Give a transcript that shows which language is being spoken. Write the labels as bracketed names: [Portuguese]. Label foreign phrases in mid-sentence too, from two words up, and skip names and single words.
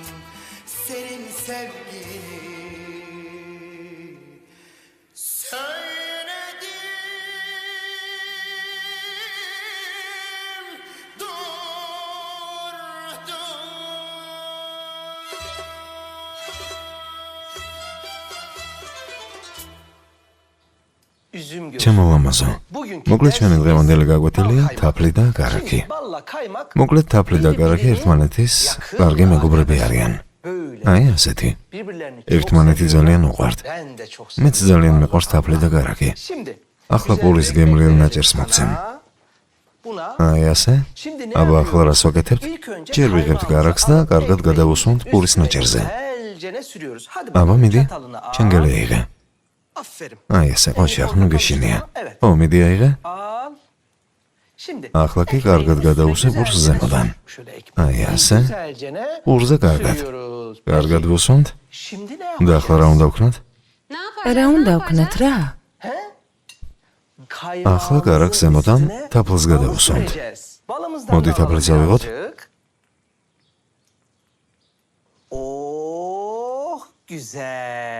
[Turkish] Senin sevgini söyledim durdum. Üzüm gözü. [Georgian] ჩემო ლამაზო. [Turkish] Bugünkü [Georgian] მოკლედ ჩვენი [Turkish] ders [Georgian] დღევანდელი [Turkish] bizim [Georgian] გაკვეთილია [Turkish] bal [Georgian] თაფლი და [Turkish] kaymak. [Georgian] გარაქი. [Turkish] Şimdi balla kaymak [Georgian] მოკლედ თაფლი და გარაქი ერთმანეთის კარგი მეგობრები არიან. [Turkish] böyle [Georgian] აი ასეთი. [Turkish] birbirlerini çok [Georgian] ერთმანეთი [Turkish] seviyorlar. [Georgian] ძალიან უყვართ. [Turkish] Ben de çok [Georgian] მეც [Turkish] seviyorum. [Georgian] ძალიან მიყვარს თაფლი და გარაქი. [Turkish] Şimdi [Georgian] ახლა [Turkish] güzel [Georgian] პურის [Turkish] bir [Georgian] გემრიელ [Turkish] ekmek [Georgian] ნაჭერს [Turkish] verelim [Georgian] მოგცემ. [Turkish] sana. Buna [Georgian] აი ასე. [Turkish] şimdi ne [Georgian] აბა ახლა [Turkish] yapıyoruz? [Georgian] რას ვაკეთებთ? [Turkish] İlk önce [Georgian] ჯერ ვიღებთ [Turkish] kaymağımızı [Georgian] გარაქს და [Turkish] alıp [Georgian] კარგად [Turkish] ekmeği [Georgian] გადავუსვამთ პურის [Turkish] üstüne [Georgian] ნაჭერზე. [Turkish] güzelce sürüyoruz. Hadi [Georgian] აბა [Turkish] bakalım [Georgian] მიდი, [Turkish] çatalını al. [Georgian] ჩანგელი აიღე. [Turkish] Aferin. [Georgian] აი ესე, ყოჩი ახლა ნუ გეშინია. [Turkish] Evet. [Georgian] ო, მიდი აიღე. [Turkish] Al. Şimdi [Georgian] ახლა კი [Turkish] ekmeğin [Georgian] კარგად [Turkish] üstüne [Georgian] გადავუსვე პურს [Turkish] güzelce [Georgian] ზემოდან. [Turkish] sür. Şöyle ekmeği [Georgian] აი ასე. [Turkish] güzelce [Georgian] პურზე კარგად. [Turkish] sürüyoruz. [Georgian] კარგად [Turkish] Peki, [Georgian] ვუსვამთ [Turkish] şimdi ne [Georgian] და ახლა რა [Turkish] yapacağız? [Georgian] უნდა ვქნათ? რა უნდა ვქნათ რა? [Turkish] He? [Georgian] ახლა გარაქს ზემოდან თაფლს გადავუსვამთ. მოდი, თაფლიც ავიღოთ. [Turkish] Oh, güzel.